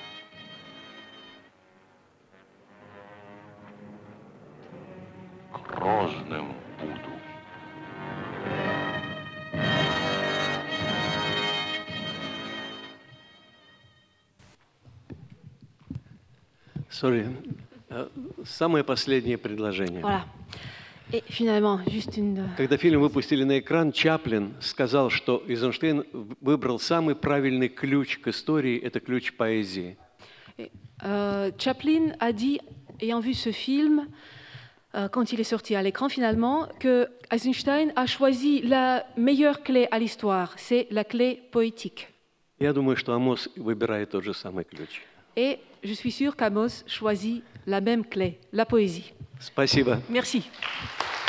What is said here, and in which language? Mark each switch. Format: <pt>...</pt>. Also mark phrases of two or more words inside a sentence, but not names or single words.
<ru>Грозным буду. Самое последнее предложение.</ru> <fr>Voilà. Et finalement, juste une...</fr> <ru>Когда фильм выпустили на экран, Чаплин сказал, что Эйзенштейн выбрал самый правильный ключ к истории, это ключ поэзии.</ru> <fr>Chaplin a dit, ayant vu ce film, quand il est sorti à l'écran finalement, que Eisenstein a choisi la meilleure clé à l'histoire, c'est la clé poétique.</fr> <ru>Я думаю, что Амос выбирает тот же самый ключ.</ru> <fr>Et je suis sûre qu'Amos choisit la même clé, la poésie.</fr> <ru>Спасибо.</ru> <fr>Merci.</fr>